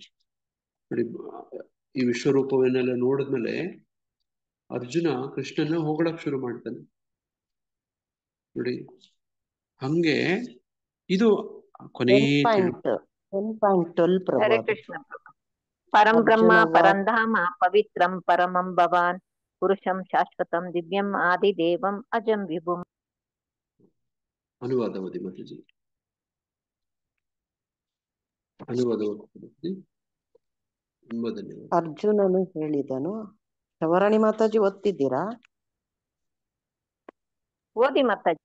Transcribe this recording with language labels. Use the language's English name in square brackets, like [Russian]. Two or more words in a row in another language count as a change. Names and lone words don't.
[Kannada] ನೋಡಿ ಈ ವಿಶ್ವರೂಪವನ್ನೆಲ್ಲ ನೋಡಿದ್ಮೇಲೆ ಅರ್ಜುನ ಕೃಷ್ಣನ ಹೊಗಳಕ್ ಶುರು ಮಾಡ್ತಾನೆ. ನೋಡಿ ಹಂಗೆ ಇದು ಕೊನೆ 10.12 ಪ್ರಭು. ಹರೇ ಅದು ಕೃಷ್ಣ ಪ್ರಭು. [Sanskrit] ಪರಂ ಬ್ರಹ್ಮ ಅರ್ಜುನ ಪರಂಧಾಮ ಪವಿತ್ರಂ ಪರಮಂ ಭವಾನ್ ಪುರುಷಂ ಶಾಶ್ವತಂ ದಿವ್ಯಂ ಆದಿದೇವಂ ಅಜಂ ವಿಭುಂ. [Kannada] ಅನುವಾದ ಓದಿ ಮಾತಾಜಿ, ಅನುವಾದ ಓದಿ. ತುಂಬಾ ಧನ್ಯವಾದ. ಅರ್ಜುನನು ಹೇಳಿದನು. ಶವರಾಣಿ ಮಾತಾಜಿ ಓದ್ತಿದ್ದೀರಾ? ಓದಿ ಮಾತಾಜಿ.